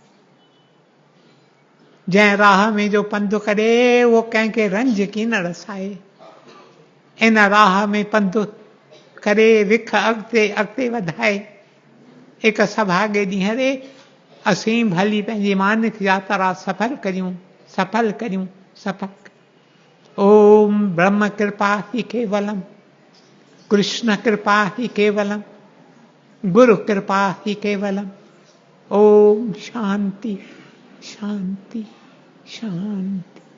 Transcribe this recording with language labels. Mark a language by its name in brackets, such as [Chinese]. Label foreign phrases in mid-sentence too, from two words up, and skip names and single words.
[Sindhi] जंहिं राह में जो पंधु करे उहो कंहिंखे रंज कीन रसाए। इन राह में पंधु करे विख अॻिते अॻिते वधाए। हिकु सभागे ॾींहं रे असीं भली पंहिंजी मानिक यात्रा सफल करियूं, सफल करियूं, सफल। [Sanskrit] ओम ब्रह्म कृपा ही केवलम, कृष्ण कृपा ही केवलम, गुरु कृपा ही केवलम। ओम शांति शांति शांति।